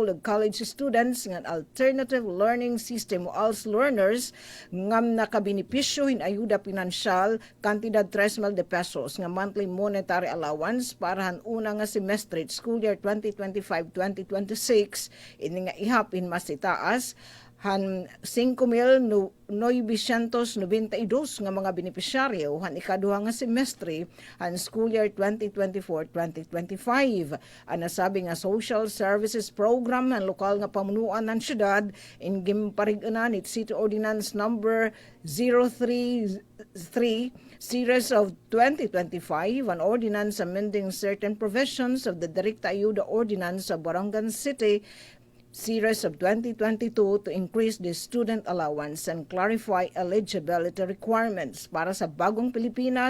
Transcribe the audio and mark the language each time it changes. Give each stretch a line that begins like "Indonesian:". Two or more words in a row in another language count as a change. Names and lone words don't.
Waray: ug
English: college students
Waray: nga
English: alternative learning system
Waray: o
English: ALS learners
Waray: ngam nakabenepisyo hin ayuda pinansyal kantidad 3,000 pesos nga
English: monthly monetary allowance
Waray: para han una nga semestre
English: school year
Waray: 2025-2026 ini nga ihapin mas itaas han 5,992 nga mga benepisyaryo han ikaduha nga semestre han
English: school year
Waray: 2024-2025. Ang nasabi nga
English: social services program
Waray: ng lokal nga pamunuan ng syudad in gimparig-anan it
English: City Ordinance number 033 Series of 2025, an ordinance amending certain provisions of the Direkta Ayuda Ordinance of Barangan City Series of 2022 to increase the student allowance and clarify eligibility requirements
Waray: para sa
English: Bagong Pilipinas.